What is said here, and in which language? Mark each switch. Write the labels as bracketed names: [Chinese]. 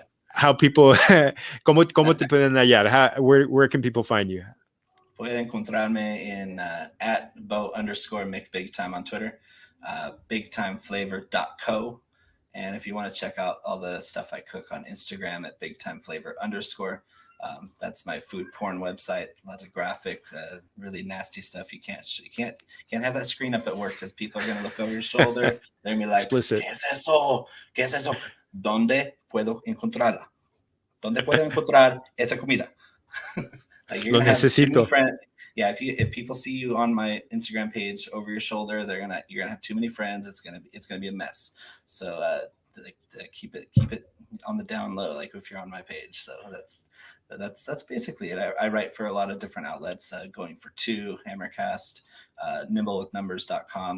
[English] How people, [Spanish] ¿cómo te pueden hallar? [English] Where can people find you? [Spanish] Pueden encontrarme en at @Bo_McBigTime [English] on Twitter, [Spanish] bigtimeflavor.co. [English] And if you want to check out all the stuff I cook on Instagram at bigtimeflavor_, that's my food porn website. A lot of graphic, really nasty stuff. You can't have that screen up at work because people are going to look over your shoulder. They're going to be like, explicit. [Spanish] ¿Qué es eso? ¿Qué es eso? ¿Dónde puedo encontrarla? ¿Dónde puedo encontrar esa comida? [English] Like you're gonna have too many friends. Yeah, if people see you on my Instagram page over your shoulder, you're gonna have too many friends. It's gonna be a mess. So keep it on the down low, like if you're on my page. So that's basically it. I write for a lot of different outlets, Going for Two, Hammercast, nimblewithnumbers.com.